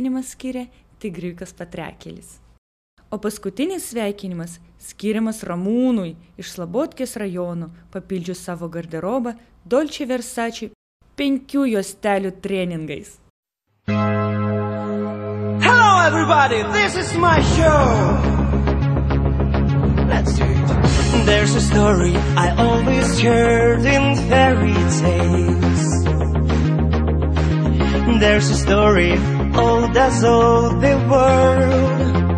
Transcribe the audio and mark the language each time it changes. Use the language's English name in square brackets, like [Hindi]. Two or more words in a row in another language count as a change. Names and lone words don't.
[Lithuanian] Sveikinimas skiria Tigriukas Patrekelis. O paskutinis sveikinimas skiriamas Ramūnui iš Slabotkės rajono, papildžius savo garderobą Dolce Versace 5 juostelių treningais. [English] Hello everybody, this is my show. Let's do it. There's a story I always heard in fairy tales. There's a story old as old the world.